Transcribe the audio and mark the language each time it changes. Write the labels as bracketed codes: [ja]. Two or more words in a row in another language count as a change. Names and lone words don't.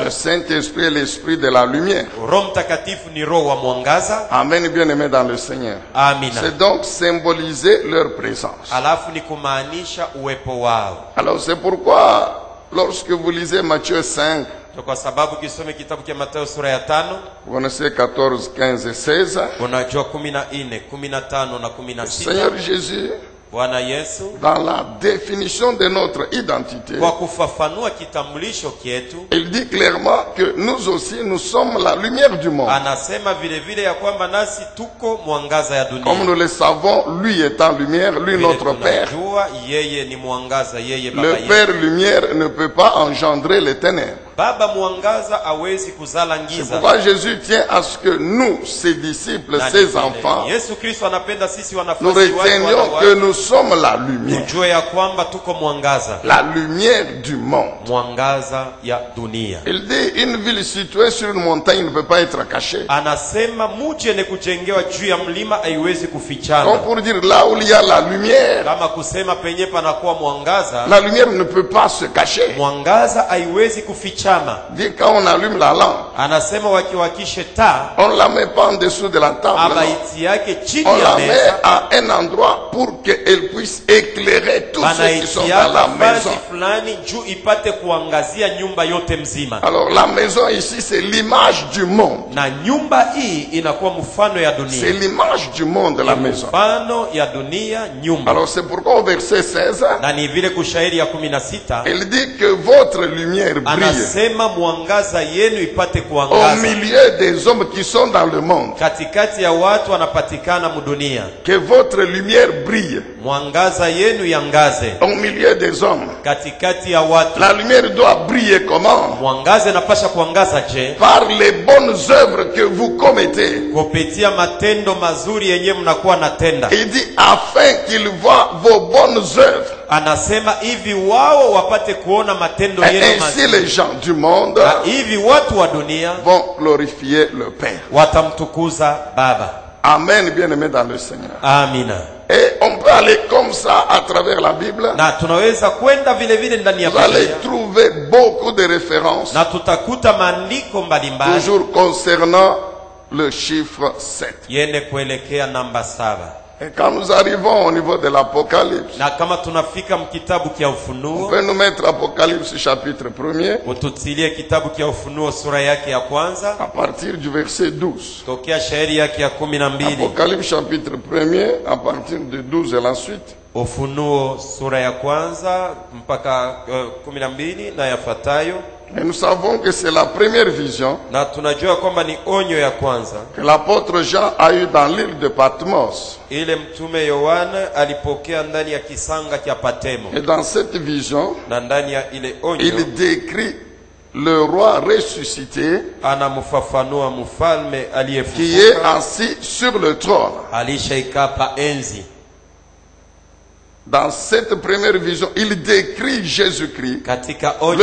[fr] Le Saint-Esprit est l'esprit de la lumière. [sw] Roho Mtakatifu ni roho wa mwangaza. [fr] Amen, bien-aimés dans le Seigneur. [sw] Amina. [fr] C'est donc symboliser leur présence. [sw] Alafu ni kumaanisha uwepo wao. [fr] Alors c'est pourquoi, lorsque vous lisez Matthieu 5, [sw] Kwa sababu kisome kitabu cha Mathayo sura ya 5, [fr] vous connaissez 14, 15 et 16, [sw] unajua 14, 15 na [fr] le [sw] 16. [fr] Seigneur Jésus, [sw] Bwana Yesu [fr] dans la définition de notre identité, [sw] kwa kufafanua kitambulisho kietu, [fr] il dit clairement que nous aussi, nous sommes la lumière du monde. [sw] anasema vile vile ya kwamba nasi tuko mwangaza ya dunia. [fr] Comme nous le savons, lui étant lumière, lui [sw] Vile [fr] notre Père. [sw] tunajua yeye ni mwangaza, yeye baba [fr] Le [sw] yetu. [fr] Père lumière ne peut pas engendrer les ténèbres. [sw] Baba mwangaza hawezi kuzala [fr] C'est [sw] giza. [fr] pourquoi Jésus tient à ce que nous, ses disciples, [sw] Na [fr] ses [sw] vile [fr] enfants, [sw] Yesu Kristo anapenda sisi [fr] nous [sw] wanafunzi wake [fr] retenions que nous sommes la lumière. [sw] tujue ya kwamba tuko mwangaza, [fr] La lumière du monde. [sw] mwangaza ya dunia. [fr] Il dit, une ville située sur une montagne ne peut pas être cachée. [sw] Anasema muje ni kujengewa juu ya mlima haiwezi [fr] Donc [sw] kufichana. [fr] pour dire, là où il y a la lumière, [sw] Kama kusema penye panakuwa mwangaza, [fr] la lumière ne peut pas se cacher. [sw] mwangaza haiwezi kufichama. [fr] Dit quand on allume la lampe, [sw] Anasema wakiwakishe taa, [fr] on ne la met pas en dessous de la table. non. [sw] abaiti yake chini [fr] On [sw] ya [fr] la met [sw] meza, [fr] à un endroit pour qu'elle puisse éclairer tous ceux qui sont dans la [sw] banaitia [fr] maison. [sw] nafasi fulani juu ipate kuangazia nyumba yote mzima. [fr] Alors la maison ici, c'est l'image du monde. [sw] Na nyumba hii inakuwa mfano ya [fr] C'est [sw] dunia. [fr] l'image du monde de la maison. [sw] Mfano ya dunia nyumba. [fr] Alors c'est pourquoi au verset 16, [sw] Na ni vile kushairi ya 16 [fr] il dit que votre lumière brille [sw] anasema mwangaza yenu ipate [fr] au [sw] kuangaza [fr] milieu des hommes qui sont dans le monde. [sw] katikati ya watu wanapatikana mudunia. [fr] Que votre lumière brille [sw] Mwangaza yenu yangaze [fr] au milieu des hommes. [sw] katikati ya watu. [fr] La lumière doit briller comment? [sw] Mwangaza inapasha kuangaza je? [fr] Par les bonnes œuvres que vous commettez. [sw] Kupitia matendo mazuri yenye mnakuwa natenda. [fr] Il dit afin qu'ils voient vos bonnes œuvres. [sw] Anasema hivi wao wapate kuona matendo [fr] Et [sw] yenu [fr] ainsi [sw] mazuri. [fr] les gens du monde [sw] Na hivi watu wa dunia [fr] vont glorifier le Père. [sw] watamtukuza Baba. [fr] Amen, bien-aimés dans le Seigneur. [sw] Amina. [fr] Et on peut aller comme ça à travers la Bible. [sw] Na tunaweza kwenda vile vile ndani ya [fr] Vous allez [sw] Biblia [fr] trouver beaucoup de références, [sw] na tutakuta maandiko mbalimbali [fr] toujours concernant le chiffre 7. [sw] yene kuelekea namba 7. [fr] Et quand nous arrivons au niveau de l'Apocalypse, [sw] Na kama tunafika mkitabu kia [fr] on [sw] Ufunuo, [fr] peut nous mettre Apocalypse chapitre 1er, [sw] ututilie kitabu kia Ufunuo sura yake ya kwanza [fr] à partir du verset 12. [sw] tokea shairi yake ya 12. [fr] Apocalypse chapitre 1er, à partir de 12 et la suite. [sw] Ufunuo sura ya kwanza mpaka 12 na yafuatayo. [fr] Et nous savons que c'est la première vision [sw] Na tunajua kwamba ni onyo ya kwanza [fr] que l'apôtre Jean a eue dans l'île de Patmos. [sw] ile mtume Yohana alipokea ndani ya kisanga cha Patemo. [fr] Et dans cette vision, [sw] Na ndani ya ile onyo [fr] il décrit le roi ressuscité [sw] anamfafanua mfalme [fr] qui est [sw] aliyefufuka [fr] assis sur le trône. [sw] alishaikaa pa enzi. [fr] Dans cette première vision, il décrit Jésus-Christ, [sw] Katika onyo